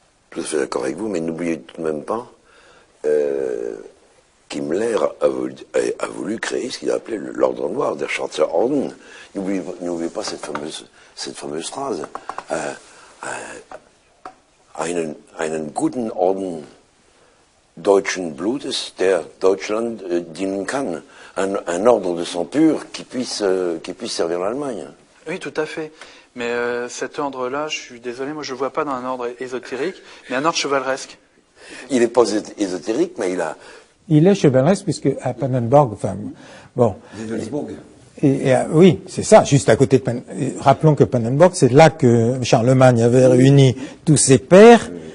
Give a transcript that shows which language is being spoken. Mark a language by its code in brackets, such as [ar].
[fr] Tout à fait d'accord avec vous, mais n'oubliez tout de même pas qu'Himmler a voulu créer ce qu'il a appelé l'ordre noir, [de] der Schwarze Orden. [fr] N'oubliez pas cette fameuse phrase. [de] Einen guten Orden deutschen Blutes, der Deutschland dienen kann. [fr] Un ordre de sang pur qui puisse servir l'Allemagne. Oui, tout à fait. Mais cet ordre-là, je suis désolé, moi je ne le vois pas dans un ordre ésotérique, mais un ordre chevaleresque. Il n'est pas ésotérique, mais il a... Il est chevaleresque puisque à Pannenberg, oui, c'est ça, juste à côté de Rappelons que Pannenberg, c'est là que Charlemagne avait réuni tous ses pairs